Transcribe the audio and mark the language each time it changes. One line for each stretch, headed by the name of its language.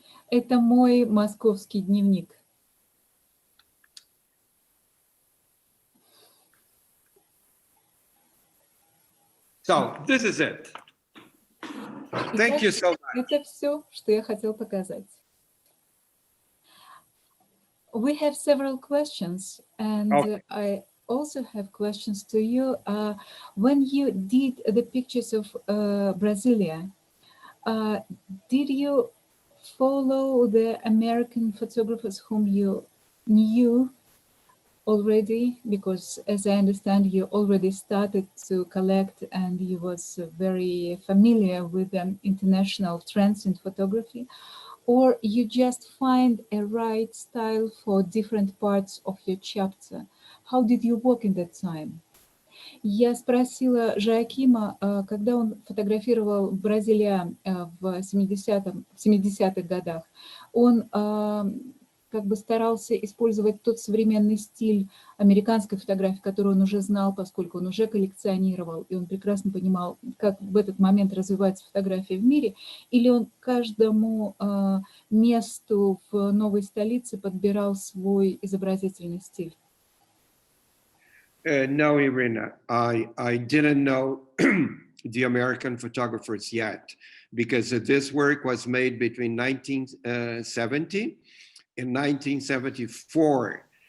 Russian: Это мой московский дневник.
English: So this is it. Thank you so much.
Russian: Это все, что я хотел показать.
English: We have several questions, and I also have questions to you. When you did the pictures of Brasilia, did you follow the American photographers whom you knew already? Because as I understand, you already started to collect and you was very familiar with the international trends in photography, or you just find a right style for different parts of your chapter? How did you work in that time?
Russian: Я спросила Жоакима, когда он фотографировал Бразилия в 70-х годах, он как бы старался использовать тот современный стиль американской фотографии, который он уже знал, поскольку он уже коллекционировал, и он прекрасно понимал, как в этот момент развивается фотография в мире, или он каждому месту в новой столице подбирал свой изобразительный стиль?
English: No, Irina, I didn't know the American photographers yet, because this work was made between 1970 and 1974.